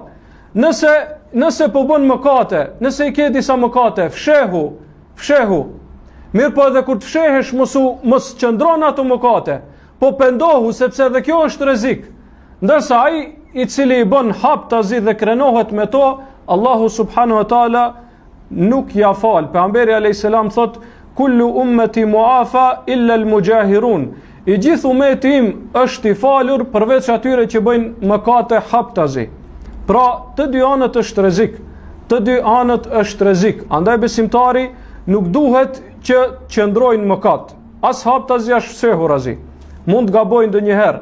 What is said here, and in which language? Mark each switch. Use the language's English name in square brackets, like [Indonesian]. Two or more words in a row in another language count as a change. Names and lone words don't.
[Albanian] Nëse po bën mëkate, nëse i ke disa mëkate, fshehu. Mirë po edhe kur të fshehesh mos qëndron ato mëkate, po pendohu, sepse edhe kjo është rrezik. Ndërsa ai i cili i bën haptazi dhe krenohet me to, Allahu [Arabic] سبحانه وتعالى [Albanian] nuk ja fal. Pejgamberi [Arabic] عليه السلام [Albanian] thot: [Arabic] كل أمتي معافى إلا المجاهرين. [Albanian] I gjithë ummeti im është i falur përveç atyre që bëjnë mëkate haptazi. Pra, të dy anët është rrezik. Andaj besimtari nuk duhet që qëndrojnë mëkat. As haptazi as fshehurazi. Mund gabojnë ndonjëherë.